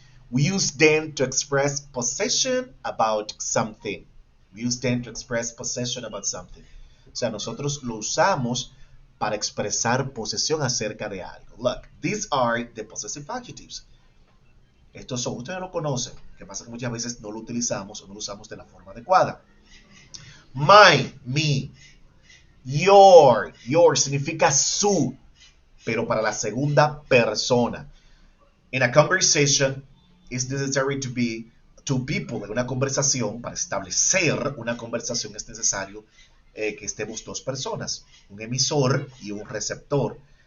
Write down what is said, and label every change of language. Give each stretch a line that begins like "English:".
English: We use them to express possession about something. We use them to express possession about something.
Spanish: O sea, nosotros lo usamos para expresar posesión acerca de algo.
English: Look, these are the possessive adjectives.
Spanish: Estos son, ustedes lo conocen. Lo que pasa es que muchas veces no lo utilizamos o no lo usamos de la forma adecuada. My, me. Your significa su, pero para la segunda persona.
English: In a conversation, it's necessary to be two people.
Spanish: En una conversación, para establecer una conversación es necesario que estemos dos personas, un emisor y un receptor.